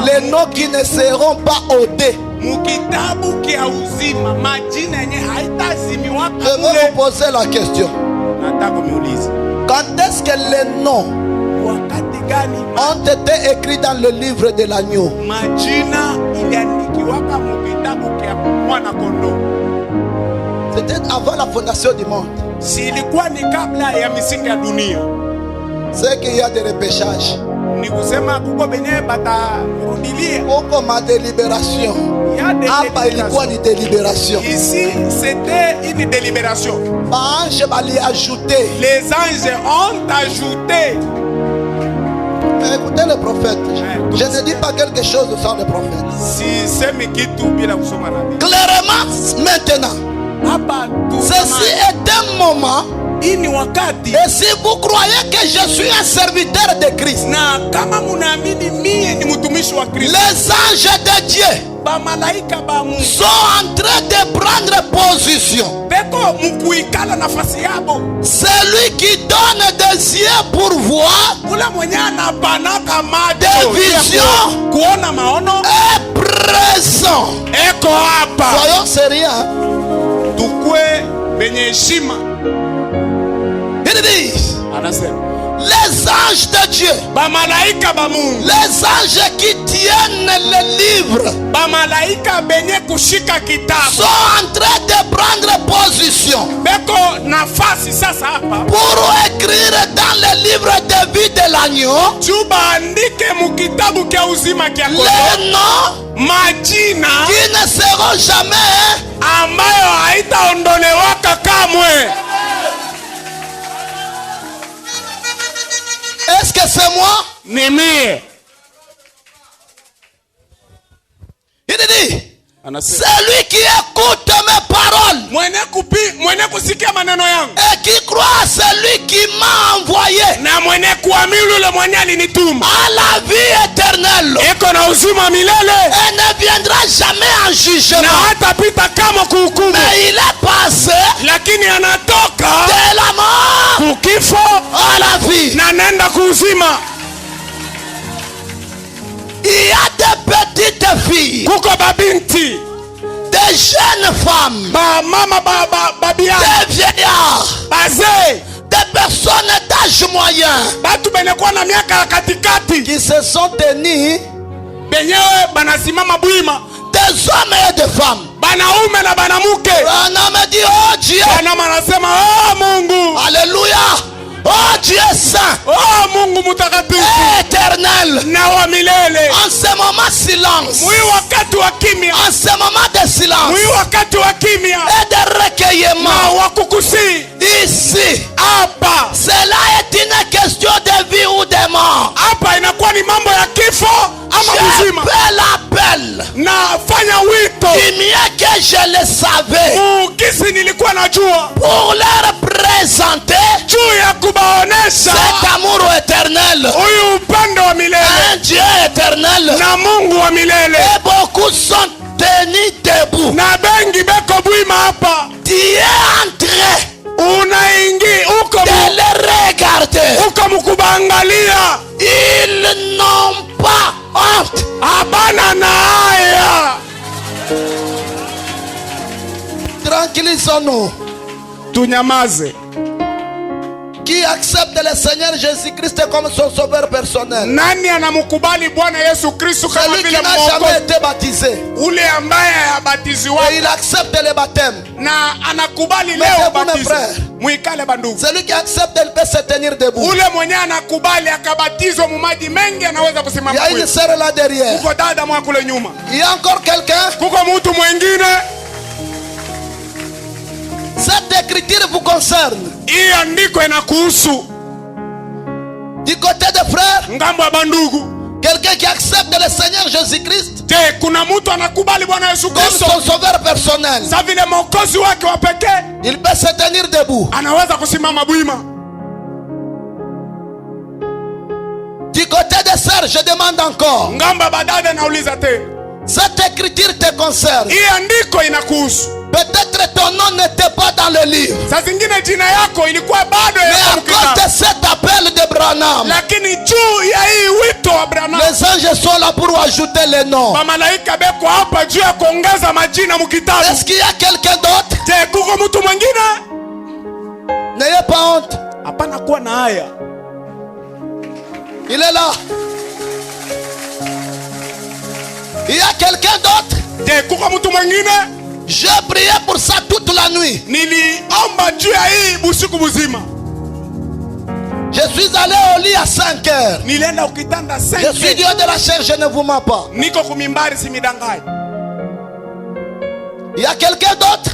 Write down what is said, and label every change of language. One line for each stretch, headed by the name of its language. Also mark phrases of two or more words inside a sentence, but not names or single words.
French: les noms qui ne seront pas ôtés.
Swahili: mukitabu kia uzima, majina yenye haitazimiwaka
French: Je vais
Swahili: kule.
French: vous poser la question.
Swahili: Nataka kuniuliza
French: Quand est-ce que les noms
Swahili: wakati gani
French: ont été écrits dans le livre de l'agneau?
Swahili: majina iliandikiwaka mukitabu kia mwana kondoo?
French: C'était avant la fondation du monde.
Swahili: Si ilikuwa ni kabla ya misingi ya dunia.
French: C'est qu'il y a des repêchages.
Swahili: Ni kusema kuko benye batarudilia Huko ma délibération. ya Hapa ilikuwa ni délibération.
French: Ici c'était une délibération.
Swahili: Baange bali ajouté.
French: Les anges ont ajouté. Mais écoutez le prophète. Je ne dis pas quelque chose sans le prophète.
Swahili: Si semi kitu bila kusoma nabii.
French: Clairement maintenant.
Swahili: Hapa
French: Ceci est un moment.
Swahili: hii ni wakati,
French: Et si vous croyez que je suis un serviteur de Christ,
Swahili: na kama munaamini mie ni mtumishi wa Kristo,
French: les anges de Dieu
Swahili: ba malaika ba Mungu
French: sont en train de prendre position.
Swahili: beko mukuikala nafasi yabo.
French: Celui qui donne des yeux pour voir
Swahili: Ule mwenye anapanaka macho
French: des visions
Swahili: kuona maono
French: est présent.
Swahili: eko hapa.
French: Soyons sérieux.
Swahili: Tukue benye heshima.
French: Il dit
Swahili: Anasema
French: les anges de Dieu,
Swahili: ba malaika ba Mungu,
French: les anges qui tiennent le livre,
Swahili: ba malaika benye kushika kitabu
French: sont en train de prendre position
Swahili: beko nafasi sasa hapa
French: pour écrire dans le livre de vie de l'agneau
Swahili: juu baandike mukitabu kia uzima kia kondoo
French: les noms
Swahili: majina
French: qui ne seront jamais
Swahili: ambayo haitaondolewaka kamwe.
French: Est-ce que c'est moi?
Swahili: Ni mie.
French: Il dit,
Swahili: Anasema,
French: celui qui écoute mes paroles
Swahili: mwenye kusikia maneno yangu
French: et qui croit à celui qui m'a envoyé
Swahili: na mwenye kuamini yule mwenye alinituma
French: a la vie éternelle
Swahili: iko na uzima milele
French: et ne viendra jamais en
Swahili: na
French: jugement,
Swahili: hatapita kama kuhukumu,
French: mais il est passé
Swahili: lakini anatoka
French: de la mort
Swahili: kukifo
French: à la vie.
Swahili: na nenda kuuzima.
French: Il y a des petites filles,
Swahili: Kuko babinti,
French: des jeunes femmes,
Swahili: ba mama, babia,
French: des vieillards,
Swahili: bazee,
French: des personnes d'âge moyen
Swahili: batu benekuwa na miaka ya katikati
French: qui se sont tenus,
Swahili: benyewe banasimama bwima,
French: des hommes et des femmes.
Swahili: banaume na banamuke.
French: Un homme dit, oh Dieu,
Swahili: Bwana anasema, oh Mungu,
French: alléluia, oh Dieu saint,
Swahili: oh Mungu mutakatifu
French: éternel.
Swahili: na wa milele.
French: En ce moment silence,
Swahili: Mwi wakati wa kimya,
French: en ce moment de silence
Swahili: mwi wakati wa kimya
French: et de recueillement,
Swahili: na wakukusi
French: ici,
Swahili: hapa,
French: cela est une question de vie ou de mort.
Swahili: hapa inakuwa ni mambo ya kifo ama uzima.
French: Je l'appel,
Swahili: Na fanya wito
French: mieux que je le savais,
Swahili: ukisi nilikuwa najua
French: pour leur présenter
Swahili: juu ya kubaonesha
French: cet amour éternel,
Swahili: huyu upendo wa milele
French: un Dieu éternel.
Swahili: na Mungu wa milele.
French: Et beaucoup sont tenus debout.
Swahili: Na bengi beko bwima hapa,
French: Tu es en train
Swahili: unaingi uko
French: de les regarder.
Swahili: uko mkubaangalia,
French: Ils n'ont pas honte.
Swahili: abana na haya.
French: Tranquillisons-nous.
Swahili: Tunyamaze.
French: Qui accepte le Seigneur Jésus-Christ comme son sauveur personnel?
Swahili: Nani anamkubali Bwana Yesu Kristo kama
French: Celui qui
Swahili: vile
French: n'a jamais
Swahili: mwokozi?
French: été baptisé.
Swahili: Ule ambaye habatiziwa
French: Et il accepte le baptême.
Swahili: na anakubali leo
French: Mettez-vous, mes
Swahili: batizo.
French: frères.
Swahili: Mwikale bandugu.
French: Celui qui accepte, il peut se tenir debout.
Swahili: Ule mwenye anakubali akabatizwa mu maji mengi anaweza
French: Il y
Swahili: kusimama
French: a une
Swahili: kwetu.
French: sœur là derrière.
Swahili: Kuko dada mwa kule nyuma.
French: Il y a encore quelqu'un.
Swahili: Kuko mtu mwingine.
French: Cette écriture vous concerne.
Swahili: Hii andiko inakuhusu.
French: Du côté des frères,
Swahili: Ngambo ya bandugu.
French: quelqu'un qui accepte le Seigneur Jésus-Christ
Swahili: Je, kuna mtu anakubali Bwana Yesu
French: comme
Swahili: Kristo
French: son sauveur personnel.
Swahili: sa vile mwokozi wake wa pekee,
French: Il peut se tenir debout.
Swahili: anaweza kusimama bwima.
French: Du côté des sœurs, je demande encore.
Swahili: Ngambo ya badada nauliza tena.
French: Cette écriture te concerne.
Swahili: Hii andiko inakuhusu.
French: Peut-être ton nom n'était pas dans le livre.
Swahili: Saa zingine jina yako ilikuwa bado
French: Mais
Swahili: ya
French: à cause de cet appel de Branham,
Swahili: lakini juu ya hii wito wa Branham,
French: les anges sont là pour ajouter les noms.
Swahili: mamalaika beko hapa juu ya kuongeza majina mukitabu.
French: Est-ce qu'il y a quelqu'un d'autre?
Swahili: Je, kuko mtu mwingine?
French: N'ayez pas honte.
Swahili: Hapana kuwa na haya.
French: Il est là. Il y a quelqu'un d'autre?
Swahili: Je, kuko mtu mwingine?
French: J'ai prié pour ça toute la nuit.
Swahili: Niliomba juu ya hii busiku mzima.
French: Je suis allé au lit à 5 heures.
Swahili: Nilienda ukitanda
French: Je suis
Swahili: 5.
French: Dieu de la chair, je ne vous mens pas.
Swahili: Niko kumimbari simidangai.
French: Il y a quelqu'un d'autre?